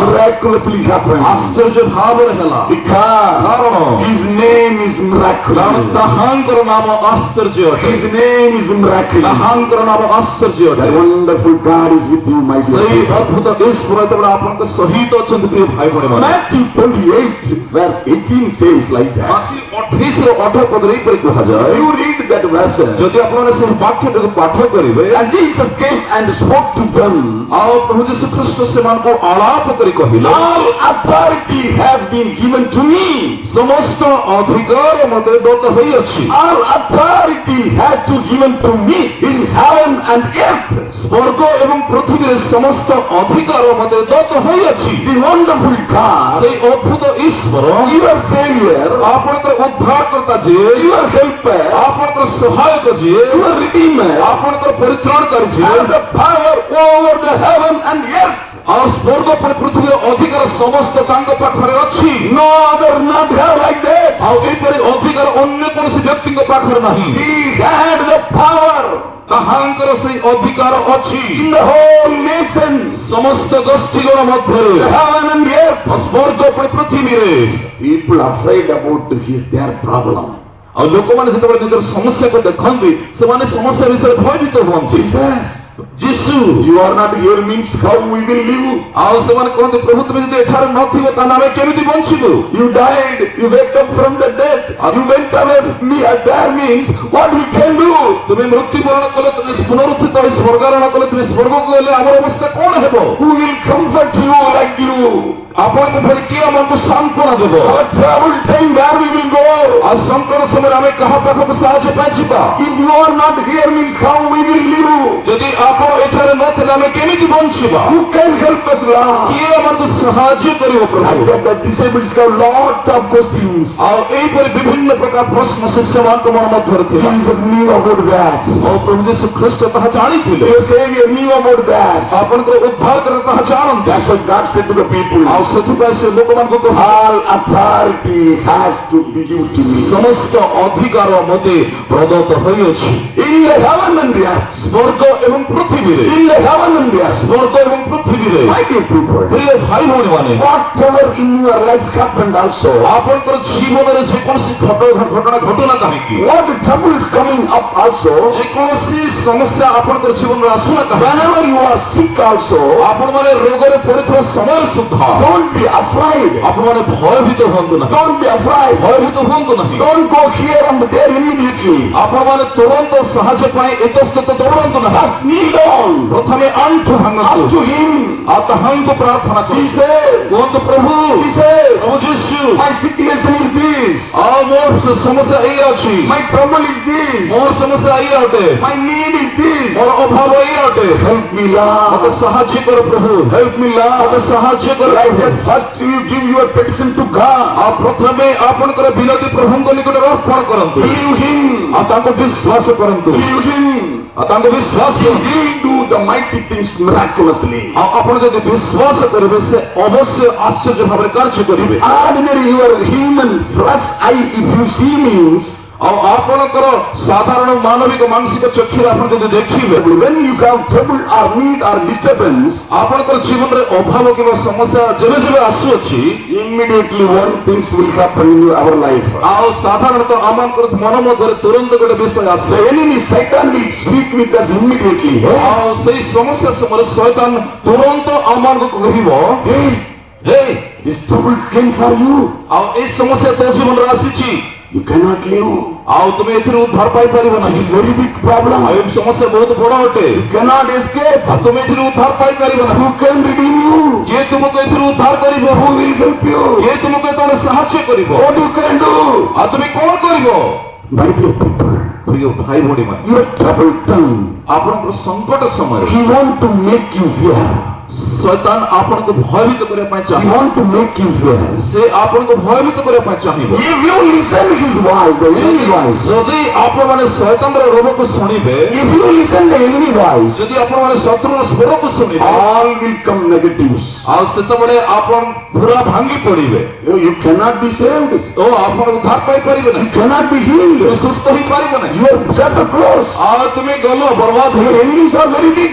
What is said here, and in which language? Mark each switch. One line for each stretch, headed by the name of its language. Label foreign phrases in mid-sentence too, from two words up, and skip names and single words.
English: Miraculously happened.
Odia: ଆଶ୍ଚର୍ଯ୍ୟ ଭାବରେ ହେଲା।
English: Because
Odia: କାରଣ
English: His name is
Odia: କାରଣ
English: miracle.
Odia: ତାହାଙ୍କର ନାମ ଆଶ୍ଚର୍ଯ୍ୟ ଅଟେ।
English: His name is miracle.
Odia: ତାହାଙ୍କର ନାମ ଆଶ୍ଚର୍ଯ୍ୟ ଅଟେ।
English: The wonderful God is with you, my dear.
Odia: ସେଇ
English: people.
Odia: ଅଦ୍ଭୁତ ଈଶ୍ୱର ଯେତେବେଳେ ଆପଣଙ୍କ ସହିତ ଅଛନ୍ତି ପ୍ରିୟ ଭାଇ ଭଉଣୀମାନେ।
English: Matthew 28 verse 18 says like that.
Odia: ମାର୍କ 28:18 ପଦରେ ଏହିପରି କୁହାଯାଏ।
English: You read that verse.
Odia: ଯଦି ଆପଣମାନେ ସେହି ବାକ୍ୟଟିକୁ ପାଠ କରିବେ,
English: And Jesus came and spoke to them.
Odia: ଆଉ ପ୍ରଭୁ ଯୀଶୁ ଖ୍ରୀଷ୍ଟ ସେମାନଙ୍କୁ ଆଳାପ କରି କହିଲେ,
English: All authority has been given to me.
Odia: ସମସ୍ତ ଅଧିକାର ମୋତେ ଦତ୍ତ ହୋଇଅଛି।
English: All authority has to given to me in heaven and earth.
Odia: ସ୍ୱର୍ଗ ଏବଂ ପୃଥିବୀରେ ସମସ୍ତ ଅଧିକାର ମୋତେ ଦତ୍ତ ହୋଇଅଛି।
English: The wonderful God,
Odia: ସେଇ ଅଦ୍ଭୁତ ଈଶ୍ୱର,
English: your Savior,
Odia: ଆପଣଙ୍କର ଉଦ୍ଧାରକର୍ତ୍ତା ଯିଏ,
English: your helper,
Odia: ଆପଣଙ୍କର ସହାୟକ ଯିଏ,
English: your Redeemer,
Odia: ଆପଣଙ୍କର ପରିତ୍ରାଣକାରୀ ଯିଏ,
English: have the power over the heaven and earth.
Odia: ଆଉ ସ୍ୱର୍ଗ ପୁଣି ପୃଥିବୀର ଅଧିକାର ସମସ୍ତ ତାଙ୍କ ପାଖରେ ଅଛି।
English: No other not have like that.
Odia: ଆଉ ଏପରି ଅଧିକାର ଅନ୍ୟ କୌଣସି ବ୍ୟକ୍ତିଙ୍କ ପାଖରେ ନାହିଁ।
English: He had the power
Odia: ତାହାଙ୍କର ସେଇ ଅଧିକାର ଅଛି
English: in the whole nation,
Odia: ସମସ୍ତ ଗୋଷ୍ଠୀଗଣ ମଧ୍ୟରେ,
English: the heaven and earth.
Odia: ଆଉ ସ୍ୱର୍ଗ ପୁଣି ପୃଥିବୀରେ।
English: People afraid about their problem.
Odia: ଆଉ ଲୋକମାନେ ଯେତେବେଳେ ନିଜର ସମସ୍ୟାକୁ ଦେଖନ୍ତି ସେମାନେ ସମସ୍ୟା ବିଷୟରେ ଭୟଭୀତ ହୁଅନ୍ତି।
English: Jesus,
Odia: ଯୀଶୁ
English: You are not here means how we will live.
Odia: ଆଉ ସେମାନେ କହନ୍ତି ପ୍ରଭୁ ତୁମେ ଯଦି ଏଠାରେ ନଥିବ ତାହେଲେ ଆମେ କେମିତି ବଞ୍ଚିବୁ?
English: You died, you wake up from the dead, you went away from me. There means what we can do.
Odia: ତୁମେ ମୃତ୍ୟୁବରଣ କଲେ ତୁମେ ପୁନରୁତ୍ଥିତ ହୋଇ ସ୍ୱର୍ଗାରୋହଣ କଲେ ତୁମେ ସ୍ୱର୍ଗକୁ ଗଲେ ଆମର ଅବସ୍ଥା କଣ ହେବ?
English: Who will comfort you like you?
Odia: ଆପଣଙ୍କୁ ଫେରି କିଏ ଆମକୁ ସାନ୍ତ୍ୱନା ଦେବ?
English: Our trouble time, where we will go?
Odia: ଆଉ ସଂକଟ ସମୟରେ ଆମେ କାହା ପାଖକୁ ସାହାଯ୍ୟ ପାଇଁ ଯିବା?
English: If you are not here means how we will live.
Odia: ଯଦି ଆପଣ ଏଠାରେ ନଥିଲେ ଆମେ କେମିତି ବଞ୍ଚିବା?
English: Who can help us, Lord?
Odia: କିଏ ଆମକୁ ସାହାଯ୍ୟ କରିବ ପ୍ରଭୁ?
English: Like that, the disciples have lot of questions.
Odia: ଆଉ ଏହିପରି ବିଭିନ୍ନ ପ୍ରକାର ପ୍ରଶ୍ନ ଶିଷ୍ୟମାନଙ୍କ ମନ ମଧ୍ୟରେ ଥିଲା।
English: Jesus knew about that.
Odia: ଆଉ ପ୍ରଭୁ ଯୀଶୁ ଖ୍ରୀଷ୍ଟ ତାହା ଜାଣିଥିଲେ।
English: Your Savior knew about that.
Odia: ଆପଣଙ୍କର ଉଦ୍ଧାରକର ତାହା ଜାଣନ୍ତି।
English: That's what God said to the people.
Odia: ଆଉ ସେଥିପାଇଁ ସେ ଲୋକମାନଙ୍କୁ କହିଲେ
English: All authority has to be given to me.
Odia: ସମସ୍ତ ଅଧିକାର ମୋତେ ପ୍ରଦତ୍ତ ହୋଇଅଛି
English: In the heaven and the earth.
Odia: ସ୍ୱର୍ଗ ଏବଂ ପୃଥିବୀରେ।
English: In the heaven and the earth.
Odia: ସ୍ୱର୍ଗ ଏବଂ ପୃଥିବୀରେ।
English: My dear people,
Odia: ପ୍ରିୟ ଭାଇ ଭଉଣୀମାନେ,
English: whatever in your life happened also,
Odia: ଆପଣଙ୍କର ଜୀବନରେ ଯେକୌଣସି ଘଟଣା ଘଟୁନା କାହିଁକି,
English: what trouble coming up also,
Odia: ଯେକୌଣସି ସମସ୍ୟା ଆପଣଙ୍କର ଜୀବନରେ ଆସୁନା କାହିଁକି,
English: whenever you are sick also,
Odia: ଆପଣମାନେ ରୋଗରେ ପଡିଥିବା ସମୟ ସୁଦ୍ଧା
English: don't be afraid.
Odia: ଆପଣମାନେ ଭୟଭୀତ ହୁଅନ୍ତୁ ନାହିଁ।
English: Don't be afraid.
Odia: ଭୟଭୀତ ହୁଅନ୍ତୁ ନାହିଁ।
English: Don't go here and there immediately.
Odia: ଆପଣମାନେ ତୁରନ୍ତ ସାହାଯ୍ୟ ପାଇଁ ଇତସ୍ତତ ଦୌଡ଼ନ୍ତୁ ନାହିଁ।
English: Just kneel down.
Odia: ପ୍ରଥମେ ଆଣ୍ଠୁ ଭାଙ୍ଗନ୍ତୁ।
English: Ask to him.
Odia: ଆଉ ତାହାଙ୍କୁ ପ୍ରାର୍ଥନା କରନ୍ତୁ।
English: Jesus.
Odia: କୁହନ୍ତୁ ପ୍ରଭୁ
English: Jesus.
Odia: ପ୍ରଭୁ ଯୀଶୁ,
English: My situation is this.
Odia: ଆଉ ମୋର ସମସ୍ୟା ଏଇ ଅଛି,
English: My trouble is this.
Odia: ମୋର ସମସ୍ୟା ଏଇ ଅଟେ,
English: My need is this.
Odia: ମୋର ଅଭାବ ଏଇ ଅଟେ।
English: Help me,
Odia: ମତେ
English: Lord.
Odia: ସାହାଯ୍ୟ କର ପ୍ରଭୁ।
English: Help me,
Odia: ମତେ
English: Lord.
Odia: ସାହାଯ୍ୟ କର
English: Like
Odia: ପ୍ରଭୁ।
English: that, first you give your petition to God.
Odia: ଆଉ ପ୍ରଥମେ ଆପଣଙ୍କର ବିନତି ପ୍ରଭୁଙ୍କ ନିକଟରେ ଅର୍ପଣ କରନ୍ତୁ।
English: Believe him.
Odia: ଆଉ ତାଙ୍କୁ ବିଶ୍ୱାସ କରନ୍ତୁ।
English: Believe him.
Odia: ଆଉ ତାଙ୍କୁ ବିଶ୍ୱାସ
English: He
Odia: କରନ୍ତୁ।
English: will do the mighty things miraculously.
Odia: ଆଉ ଆପଣ ଯଦି ବିଶ୍ୱାସ କରିବେ ସେ ଅବଶ୍ୟ ଆଶ୍ଚର୍ଯ୍ୟ ଭାବରେ କାର୍ଯ୍ୟ କରିବେ।
English: Ordinary, your human flesh eye, if you see means,
Odia: ଆଉ ଆପଣଙ୍କର ସାଧାରଣ ମାନବିକ ମାନସିକ ଚକ୍ଷୁରେ ଆପଣ ଯଦି ଦେଖିବେ,
English: when you have trouble or need or disturbance,
Odia: ଆପଣଙ୍କର ଜୀବନରେ ଅଭାବ କିମ୍ବା ସମସ୍ୟା ଯେବେ ଯେବେ ଆସୁଅଛି,
English: immediately one things will happen in our life.
Odia: ଆଉ ସାଧାରଣତଃ ଆମଙ୍କର ମନ ମଧ୍ୟରେ ତୁରନ୍ତ ଗୋଟେ ବିଷୟ ଆସେ।
English: The enemy Satan will speak with us immediately.
Odia: ଆଉ ସେଇ ସମସ୍ୟା ସମୟରେ ଶୈତାନ ତୁରନ୍ତ ଆମମାନଙ୍କୁ କହିବ,
English: Hey,
Odia: ହେ,
English: this trouble came for you.
Odia: ଆଉ ଏଇ ସମସ୍ୟା ତୋ ଜୀବନରେ ଆସିଛି,
English: You cannot live.
Odia: ଆଉ ତୁମେ ଏଥିରୁ ଉଦ୍ଧାର ପାଇପାରିବ
English: This
Odia: ନାହିଁ।
English: is very big problem.
Odia: ଆଉ ଏ ସମସ୍ୟା ବହୁତ ବଡ ଅଟେ,
English: You cannot escape.
Odia: ଆଉ ତୁମେ ଏଥିରୁ ଉଦ୍ଧାର ପାଇପାରିବ ନାହିଁ।
English: Who can redeem you?
Odia: କିଏ ତୁମକୁ ଏଥିରୁ ଉଦ୍ଧାର କରିବ?
English: Who will help you?
Odia: କିଏ ତୁମକୁ ଏତେବେଳେ ସାହାଯ୍ୟ କରିବ?
English: What you can do?
Odia: ଆଉ ତୁମେ କଣ କରିବ?
English: My dear people,
Odia: ପ୍ରିୟ ଭାଇ ଭଉଣୀମାନେ,
English: your trouble time,
Odia: ଆପଣଙ୍କର ସଂକଟ ସମୟରେ
English: he want to make you fear.
Odia: ଶୈତାନ ଆପଣଙ୍କୁ ଭୟଭୀତ କରିବା ପାଇଁ
English: He
Odia: ଚାହେଁ।
English: want to make you fear.
Odia: ସେ ଆପଣଙ୍କୁ ଭୟଭୀତ କରିବା ପାଇଁ ଚାହିଁବ।
English: If you listen his voice, the enemy voice,
Odia: ଯଦି ଆପଣମାନେ ଶୈତାନର ରୋଗକୁ ଶୁଣିବେ,
English: if you listen the enemy voice,
Odia: ଯଦି ଆପଣମାନେ ଶତ୍ରୁର ସ୍ୱରକୁ ଶୁଣିବେ,
English: all will come negatives.
Odia: ଆଉ ସେତେବେଳେ ଆପଣ ପୁରା ଭାଙ୍ଗି ପଡିବେ।
English: You cannot be saved.
Odia: ଓ ଆପଣ ଉଦ୍ଧାର ପାଇପାରିବେ
English: You
Odia: ନାହିଁ,
English: cannot be healed.
Odia: ତୁମେ ସୁସ୍ଥ ହେଇପାରିବ ନାହିଁ।
English: Your chapter close.
Odia: ଆଉ ତୁମେ ଗଲ ବର୍ବାଦ
English: Your
Odia: ହେଇ।
English: enemies are very big.